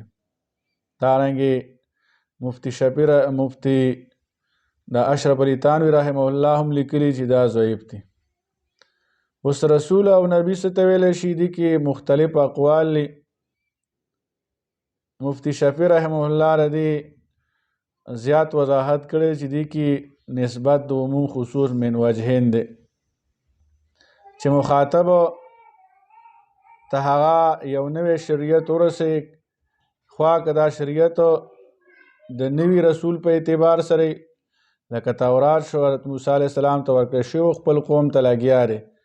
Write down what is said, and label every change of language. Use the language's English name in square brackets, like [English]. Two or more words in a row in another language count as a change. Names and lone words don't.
[Pashto] دارنګې مفتی دا اشرف علی تانوی [Arabic] رحمه الله [Pashto] هم لیکلي چې دا ضعیف دی. اوس رسول او نبی څه ته ویلی شي، دي کې مختلف اقوال دي. مفتی شفیع [Arabic] رحمه الله [Pashto] ردی زیات وضاحت کړی چې دی کې نسبت د [Arabic] عموم خصوص من وجهین [Pashto] دی چې مخاطب ته هغه یو نوی شریعت ورسې خوا که دا شریعت د نوي رسول په اعتبار سره لکه تورات شو حضرت موسی [Arabic] علیه السلام [Pashto] ته ورکړی شوی خپل قوم ته لګیا دی